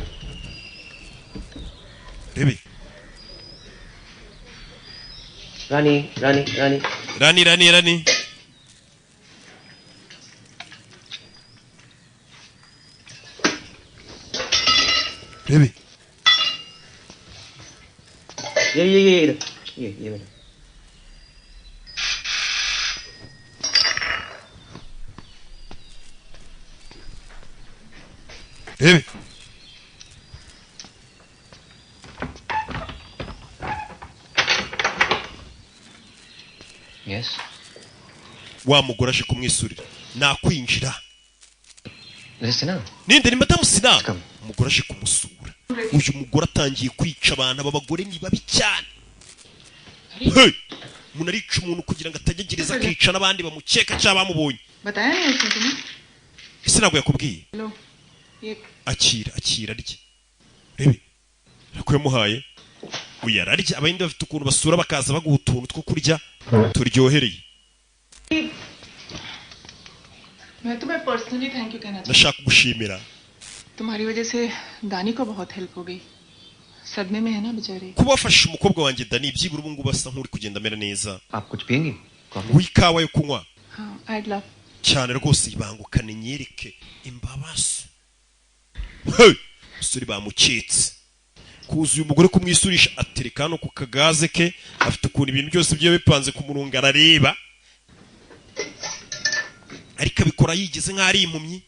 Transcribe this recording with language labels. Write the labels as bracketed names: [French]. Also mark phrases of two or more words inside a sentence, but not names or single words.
[Kinyarwanda] Rebe Rani. Rebe [Hindi] ये बेटा [Kinyarwanda] Rebe [English] Yes. [Kinyarwanda] wa mugore aje kumwisurira nakwinjira. Sina. Ninde ni madamu Sina. Umugore aje kumusura. Uyu mugore atangiye kwica abantu b'abagore ni babi cyane. Hey! Umuntu arica umuntu kugira ngo atagegereza akica n'abandi bamukeka cyangwa bamubonye. [Hindi] बताया नहीं उसने तुम्हें? [Kinyarwanda] Ese ntabwo yakubwiye? [Hindi] लो ये [Kinyarwanda] akira rye. Rebe rakwemuhaye uyararya. Abandi bafite ukuntu basura bakaza baguha utuntu two kurya turyohereye. [Hindi] मैं तुम्हें [English] personally thank you [Hindi] कहना चाहती [Kinyarwanda] ndashaka gushimira. [Hindi] हूँ. तुम्हारी वजह से दानी को बहुत हेल्प हो गई. सदमे में है ना बेचारे. [Kinyarwanda] kuba wafashe umukobwa wanjye Dani byibura ubu ngubu asa nk'uri kugenda amera neza. [Hindi] आप कुछ पियेंगे? [Kinyarwanda] wikawa yo kunywa [English] हाँ I'd love. [Kinyarwanda] cyane rwose ibangukane nyereke imbabazi. Hey! Musuri bamukitse. Kuza uyu mugore kumwisurisha atereka hano ku kagaze ke afite ukuntu ibintu byose byo bipanze ku murongo arareba. Ariko abikora yigize nk'ari impumyi.